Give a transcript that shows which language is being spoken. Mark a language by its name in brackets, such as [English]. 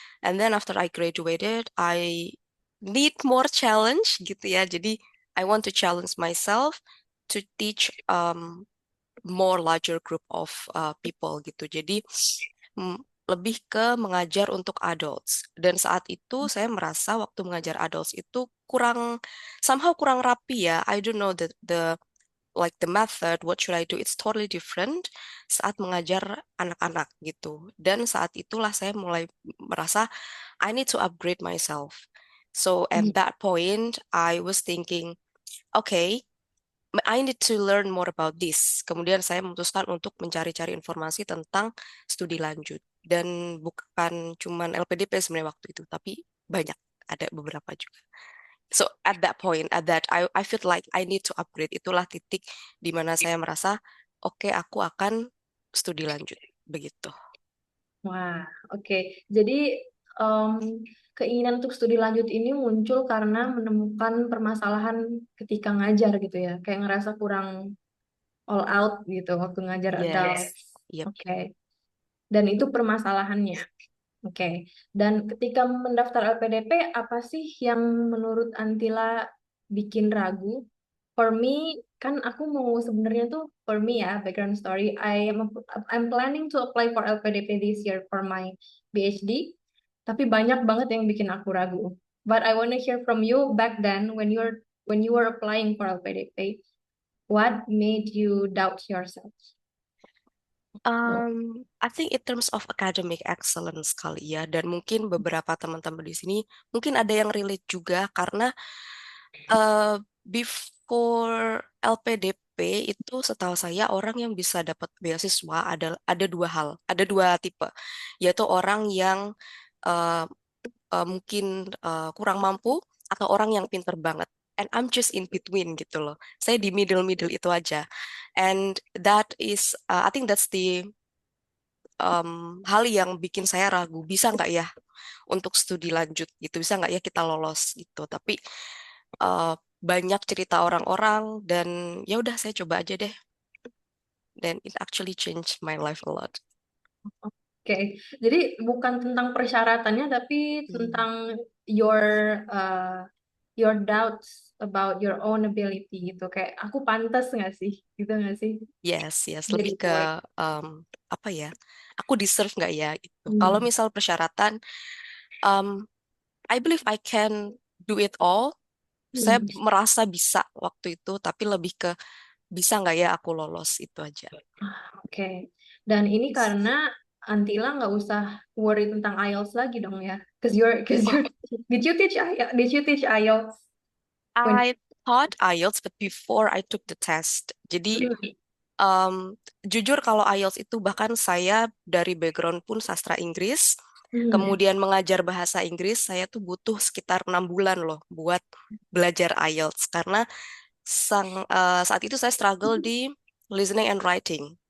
[English] And then after I graduated, I need more challenge [Indonesian] gitu ya. Jadi [English] I want to challenge myself to teach more larger group of people gitu. [Indonesian] Jadi mm, lebih ke mengajar untuk adults. Dan saat itu saya merasa waktu mengajar adults itu kurang somehow kurang rapi ya. [English] I don't know the like the method, what should I do? It's totally different [Indonesian] saat mengajar anak-anak gitu. Dan saat itulah saya mulai merasa [English] I need to upgrade myself. So at that point, I was thinking, okay, I need to learn more about this. [Indonesian] Kemudian saya memutuskan untuk mencari-cari informasi tentang studi lanjut. Dan bukan cuman LPDP sebenarnya waktu itu, tapi banyak, ada beberapa juga. [English] So at that point, at that I feel like I need to upgrade. [Indonesian] Itulah titik di mana saya merasa, oke, aku akan studi lanjut. Begitu. Wah, oke. Jadi em, keinginan untuk studi lanjut ini muncul karena menemukan permasalahan ketika ngajar gitu ya. Kayak ngerasa kurang all out gitu waktu ngajar adult. [English] Yes. Yep. [Indonesian] Oke. Dan itu permasalahannya. Oke. Dan ketika mendaftar LPDP, apa sih yang menurut Antila bikin ragu? [English] For me, [Indonesian] kan aku mau sebenarnya tuh for me ya, background story. [English] I'm planning to apply for LPDP this year for my PhD. [Indonesian] Tapi banyak banget yang bikin aku ragu. [English] But I wanna hear from you back then when you were applying for LPDP. What made you doubt yourself? I think in terms of academic excellence [Indonesian] kali ya, dan mungkin beberapa teman-teman di sini mungkin ada yang relate juga karena before LPDP itu setahu saya orang yang bisa dapat beasiswa ada dua hal, ada dua tipe, yaitu orang yang uh, mungkin kurang mampu atau orang yang pinter banget. [English] And I'm just in between gitu loh. [Indonesian] Saya di middle-middle itu aja. [English] And that is, I think that's the [Indonesian] hal yang bikin saya ragu. Bisa nggak ya untuk studi lanjut gitu? Bisa nggak ya kita lolos gitu? Tapi uh, banyak cerita orang-orang dan ya udah saya coba aja deh. [English] Dan it actually changed my life a lot. [Indonesian] Oke, jadi bukan tentang persyaratannya, tapi Hmm. [English] tentang your uh, your doubts about your own ability gitu. [Indonesian] Kayak aku pantas nggak sih, gitu nggak sih? [English] Yes, yes, lebih [Indonesian] Jadi ke [English] boy. [Indonesian] apa ya? Aku deserve nggak ya itu. Kalau Hmm. misal persyaratan, [English] um, I believe I can do it all. Saya Hmm. [Indonesian] merasa bisa waktu itu, tapi lebih ke bisa nggak ya aku lolos itu aja. Oke. Dan ini karena Antila nggak usah worry tentang IELTS lagi dong ya. Oh, [English] Did you teach IELTS? Did you teach IELTS when I taught IELTS, but before I took the test. [Indonesian] Jadi jujur kalau IELTS itu bahkan saya dari background pun sastra Inggris, Hmm. kemudian mengajar bahasa Inggris, saya tuh butuh sekitar 6 bulan loh buat belajar IELTS karena saat itu saya struggle di listening and writing.